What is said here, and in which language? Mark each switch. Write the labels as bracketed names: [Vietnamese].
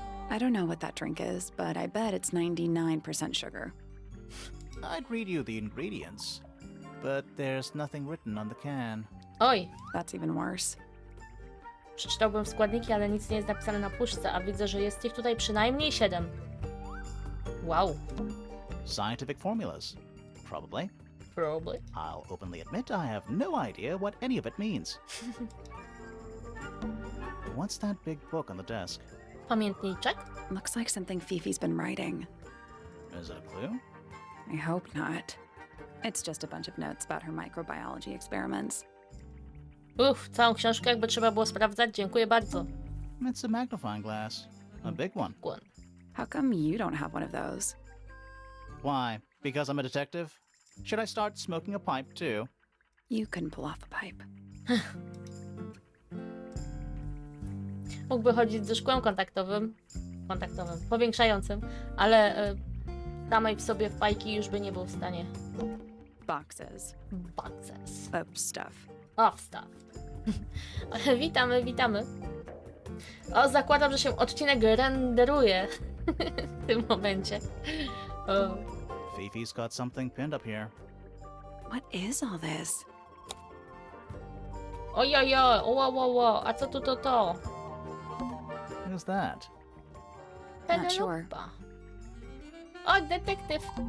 [English] I don't know what that drink is, but I bet it's 99% sugar. I'd read you the ingredients, but there's nothing written on the can. [Polish] Oj, [English] That's even worse. [Polish] przeczytałbym składniki, ale nic nie jest napisane na puszce, a widzę, że jest ich tutaj przynajmniej 7. [English] Wow. Scientific formulas. Probably. Probably. I'll openly admit I have no idea what any of it means. What's that big book on the desk? [Polish] Pamiętniczek? [English] Looks like something Fifi's been writing. Is it a clue? I hope not. It's just a bunch of notes about her microbiology experiments. [Polish] Całą książkę jakby trzeba było sprawdzać. Dziękuję bardzo. [English] It's a magnifying glass. A big one. [Polish] Głon. [English] How come you don't have one of those? Why? Because I'm a detective? Should I start smoking a pipe too? You couldn't pull off a pipe. [Polish] Mógłby chodzić ze szkłem kontaktowym, powiększającym, ale samej w sobie fajki już by nie był w stanie. [English] Boxes Boxes. of stuff. Of stuff. [Polish] Witamy, witamy. O, zakładam, że się odcinek renderuje w tym momencie. O. [English] Fifi's got something pinned up here. What is all this? [Polish] Ojojoj, o, a co tu to? [English] Who's that? Not sure. [Polish] Penelopa. O, detektyw.